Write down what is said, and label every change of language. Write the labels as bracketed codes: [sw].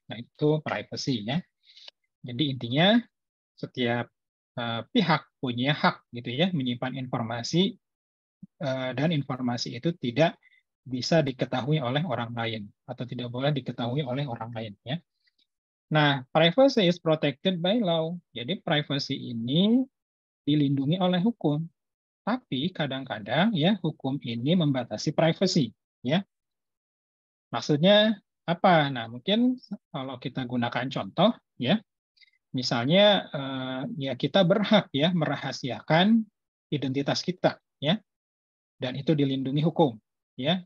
[id] Nah, itu privacy ya. Jadi intinya setiap pihak punya hak gitu ya menyimpan informasi, dan informasi itu tidak bisa diketahui oleh orang lain atau tidak boleh diketahui oleh orang lain ya. [en] Nah, privacy is protected by law. [id] Jadi privacy ini dilindungi oleh hukum. Tapi kadang-kadang ya hukum ini membatasi privacy ya. Maksudnya apa? Nah, mungkin kalau kita gunakan contoh ya. Misalnya ya kita berhak ya merahasiakan identitas kita ya, dan itu dilindungi hukum ya.